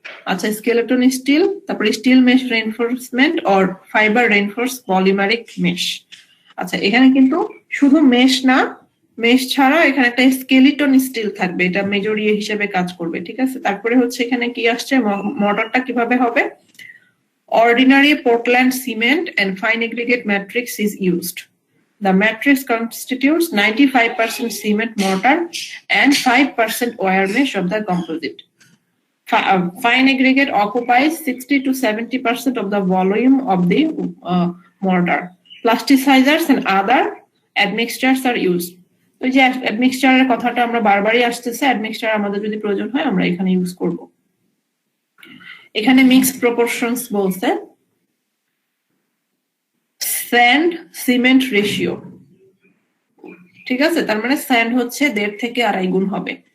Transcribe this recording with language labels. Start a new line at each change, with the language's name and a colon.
Bangla: আচ্ছা, skeleton still, তারপরে still mesh reinforcement or fibre reinforce polymeric mesh. আচ্ছা, এখানে কিন্তু শুধু মেশ না, মেশ ছাড়া এখানে একটা স্কেলিটন স্টিল থাকবে, এটা মেজর ইয়ে হিসেবে কাজ করবে, ঠিক আছে। তারপরে হচ্ছে এখানে কি আসছে, মর্টারটা কিভাবে হবে?
English: Ordinary Portland cement and fine aggregate matrix is used. The matrix constitutes 95% cement mortar and 5% wire mesh of the composite. Fine aggregate occupies 60 to 70% of the volume of the mortar. Plasticizers and other admixtures are used.
Bangla: ওই যে অ্যাডমিক্সচারের কথাটা আমরা বারবারই আসতেছে, admixture আমাদের যদি প্রয়োজন হয় আমরা এখানে ইউজ করব। এখানে মিক্সড প্রপোর্শনস বলছে, স্যান্ড সিমেন্ট রেশিও, ঠিক আছে, তার মানে স্যান্ড হচ্ছে 1.5 থেকে 2.5 গুণ হবে।